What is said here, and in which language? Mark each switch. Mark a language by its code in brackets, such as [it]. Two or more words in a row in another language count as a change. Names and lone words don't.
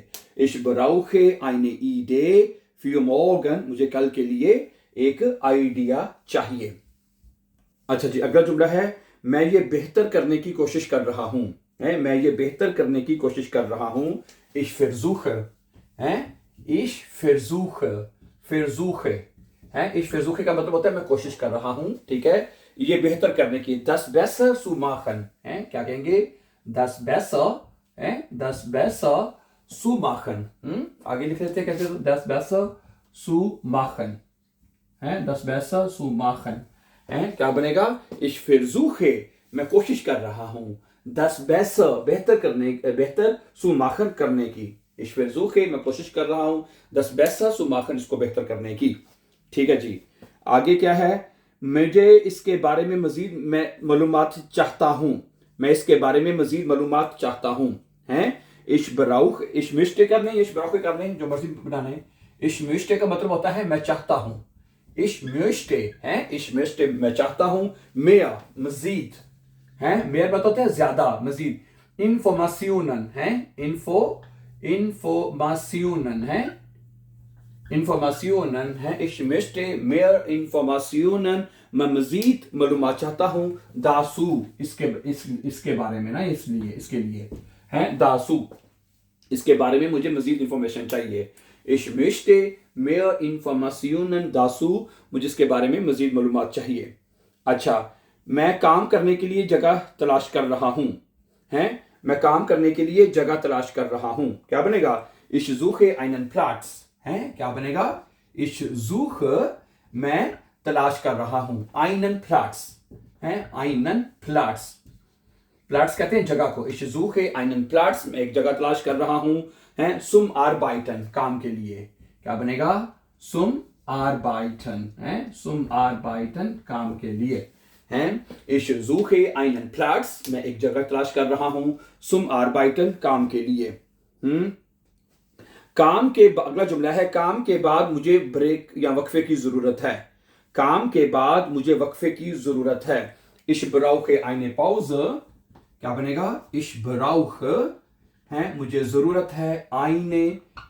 [de] Ich brauche eine Idee für morgen, [ur] مجھے کل کے لیے ایک آئیڈیا چاہیے. اچھا جی، اگلا جملہ ہے میں یہ بہتر کرنے کی کوشش کر رہا ہوں. میں یہ بہتر کرنے کی کوشش کر رہا ہوں. [de] Ich versuche, ich versuche, [ur] versuche, ich versuche کا مطلب ہوتا ہے میں کوشش کر رہا ہوں، ٹھیک ہے. یہ بہتر کرنے کی, [de] das besser zu machen, [ur] کیا کہیں گے, [de] das besser, das besser zu machen, [ur] آگے لکھ لیتے ہیں کیسے, [de] das besser zu machen, das besser zu machen, [ur] کیا بنے گا, [de] ich versuche, [ur] میں کوشش کر رہا ہوں, [de] das besser, बेहतर zu machen [ur] کرنے کی, [de] ich versuche, [ur] میں کوشش کر رہا ہوں, [de] das besser zu machen, [ur] اس کو بہتر کرنے کی، ٹھیک ہے جی. آگے کیا ہے، مجھے اس کے بارے میں مزید میں معلومات چاہتا ہوں، میں اس کے بارے میں مزید معلومات چاہتا ہوں, [de] ich brauche, ich möchte करने, ich brauche [ur] کرنے، جو مرضی بنانا ہے, [de] ich möchte [ur] کا مطلب ہوتا ہے میں چاہتا ہوں, [de] ich möchte, ich möchte [ur] میں چاہتا ہوں، mehr مزید، mehr مطلب ہوتا ہے زیادہ، مزید, [de] Informationen, Informationen, Informationen, ich möchte mehr Informationen, [ur] میں مزید معلومات چاہتا ہوں، داسو، اس کے بارے میں نا، اس لیے، اس کے لیے، داسو، اس کے بارے میں مجھے مزید انفارمیشن چاہیے, [de] ich möchte mehr Informationen dazu, [ur] مجھے اس کے بارے میں مزید معلومات چاہیے. اچھا، میں کام کرنے کے لیے جگہ تلاش کر رہا ہوں، میں کام کرنے کے لیے جگہ تلاش کر رہا ہوں, کیا بنے گا, [de] ich suche einen Platz, [ur] کیا بنے گا, [de] ich suche, [ur] میں تلاش کر رہا ہوں, [de] einen Platz, einen Platz, Platz [ur] کہتے ہیں جگہ کو, [de] ich suche einen Platz, [ur] میں ایک جگہ تلاش کر رہا ہوں, [de] zum Arbeiten, [ur] کام کے لیے، کیا بنے گا, [de] zum Arbeiten, zum Arbeiten, [ur] کام کے لیے, [de] ich suche einen Platz, [ur] میں ایک جگہ تلاش کر رہا ہوں, [de] zum Arbeiten, [ur] کام کے لیے, کام کے اگلا جملہ ہے، کام کے بعد مجھے بریک یا وقفے کی ضرورت ہے، کام کے بعد مجھے وقفے کی ضرورت ہے, [de] ich brauche eine Pause, [ur] کیا بنے گا, [de] ich brauche, [ur] مجھے ضرورت ہے, [de] eine